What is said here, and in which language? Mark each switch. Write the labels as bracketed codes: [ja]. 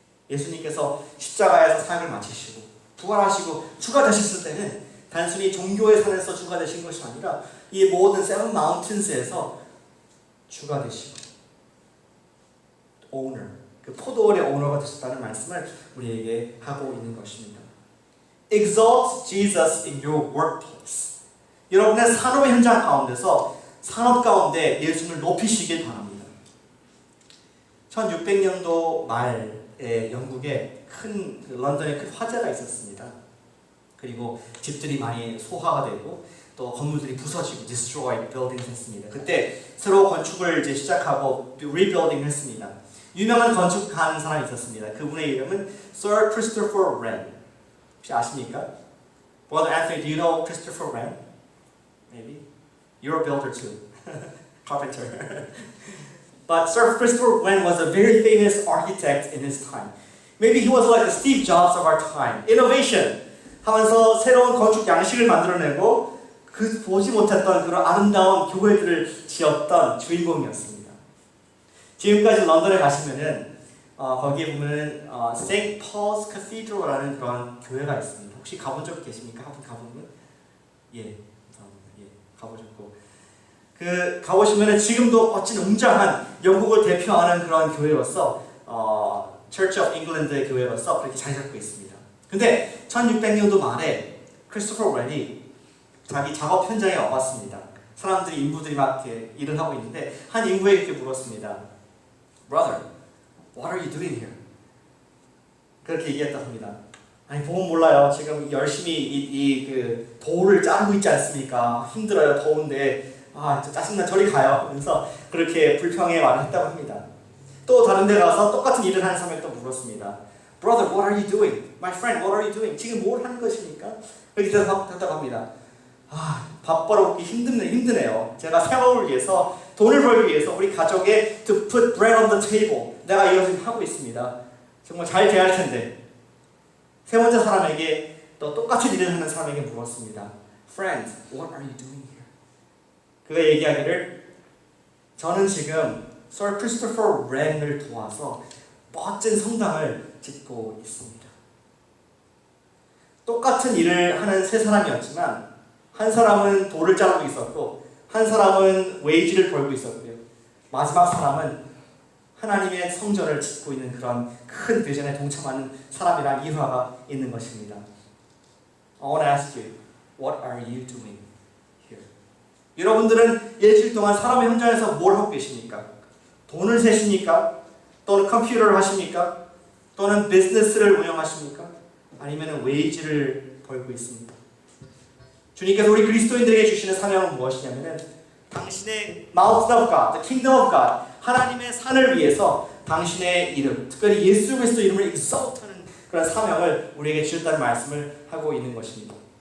[ko] 예수님께서 십자가에서 사역을 마치시고 부활하시고 주가 되셨을 때는 단순히 종교의 산에서 주가 되신 것이 아니라 이 모든 세븐 마운틴스에서 주가 되시고 오너, 그 포도원의 오너가 되셨다는 말씀을 우리에게 하고 있는 것입니다. [en] Exalt Jesus in your workplace. [ko] 여러분의 산업의 현장 가운데서 산업 가운데 예수님을 높이시길 바랍니다. 1600년도 말에 영국에 큰 런던에 큰 화재가 있었습니다. 그리고 집들이 많이 소화가 되고 또 건물들이 부서지고 [en] destroyed buildings [ko] 했습니다. 그때 새로 건축을 이제 시작하고 rebuilding 했습니다. 유명한 건축가는 사람이 있었습니다. 그분의 이름은 Sir Christopher Wren. 혹시 아십니까? [en] Brother Anthony, do you know Christopher Wren? Maybe? You're a builder too. Carpenter. But Sir Christopher Wren was a very famous architect in his time. Maybe he was like the Steve Jobs of our time. [ko] Innovation 하면서 새로운 건축 양식을 만들어내고 그 보지 못했던 그런 아름다운 교회들을 지었던 주인공이었습니다. 지금까지 런던에 가시면은 거기에 보면은 St. Paul's Cathedral라는 그런 교회가 있습니다. 혹시 가본 적 계십니까? 한번 가본 분? 예, 가보셨고 그 가보시면은 지금도 멋진 웅장한 영국을 대표하는 그런 교회로서 Church of England의 교회로서 그렇게 잘 잡고 있습니다. 근데 1600년도 말에 크리스토퍼 웬이 자기 작업 현장에 와봤습니다. 사람들이 인부들이 막 이렇게 일을 하고 있는데 한 인부에게 이렇게 물었습니다. [en] Brother, what are you doing here? [ko] 그렇게 얘기했다고 합니다. 아니 보면 몰라요. 지금 열심히 그 돌을 자르고 있지 않습니까? 힘들어요. 더운데 짜증나 저리 가요. 그래서 그렇게 불평의 말을 했다고 합니다. 또 다른 데 가서 똑같은 일을 하는 사람에게 또 물었습니다. [en] Brother, what are you doing? My friend, what are you doing? [ko] 지금 뭘 하는 것입니까? 그렇게 대답했다고 합니다. 밥 벌어먹기 힘드네요. 제가 생업을 위해서 돈을 벌기 위해서 우리 가족에 [en] to put bread on the table [ko] 내가 이것을 하고 있습니다. 정말 잘 돼야 할 텐데 세 번째 사람에게 또 똑같은 일을 하는 사람에게 물었습니다. [en] Friend, what are you doing here? [ko] 그가 얘기하기를 저는 지금 서 크리스토퍼 렌을 도와서 멋진 성당을 짓고 있습니다. 똑같은 일을 하는 세 사람이었지만 한 사람은 돌을 자르고 있었고 한 사람은 웨이지를 벌고 있었고요. 마지막 사람은 하나님의 성전을 짓고 있는 그런 큰 비전에 동참하는 사람이란 일화가 있는 것입니다. [en] I want to ask you, what are you doing here? [ko] 여러분들은 일주일 동안 사람의 현장에서 뭘 하고 계십니까? 돈을 세십니까? 또는 컴퓨터를 하십니까? 또는 비즈니스를 운영하십니까? 아니면 웨이지를 벌고 있습니다. 주님께서 우리 그리스도인들에게 주시는 사명은 무엇이냐면 당신의 [en] Mountain of God, the Kingdom of God, [ko] 하나님의 산을 위해서 당신의 이름, 특별히 예수 그리스도 이름을 exalt하는 그런 사명을 우리에게 주셨다는 말씀을 하고 있는 것입니다.